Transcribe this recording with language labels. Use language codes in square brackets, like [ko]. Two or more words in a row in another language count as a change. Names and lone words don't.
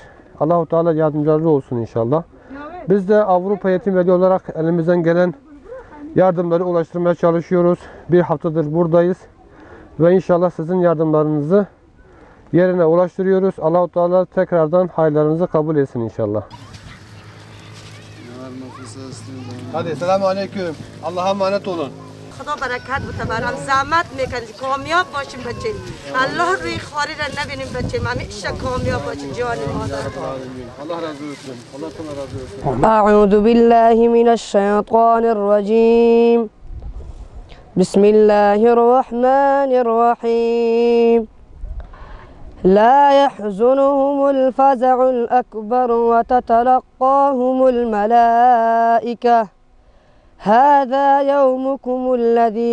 [ar] الله تعالى [tr] yardımcıları olsun inşallah. Biz de Avrupa Yetim Evi olarak elimizden gelen yardımları ulaştırmaya çalışıyoruz. Bir haftadır buradayız ve inşallah sizin yardımlarınızı yerine ulaştırıyoruz. [ar] الله تعالى [tr] tekrardan hayırlarınızı kabul etsin inşallah. Hadi [ar] السلام عليكم. [tr] Allah'a emanet olun. [fa] خدا برکت بده برام زحمت میکنی کامیاب باشیم بچه الله روی خواری را نبینیم بچه همیشه کامیاب باشیم جان مادر [tr] Allah razı olsun. Allah sana razı olsun. [ar] أعوذ بالله من الشيطان الرجيم بسم الله الرحمن الرحيم لا يحزنهم الفزع الأكبر وتتلقاهم الملائكة هذا يومكم الذي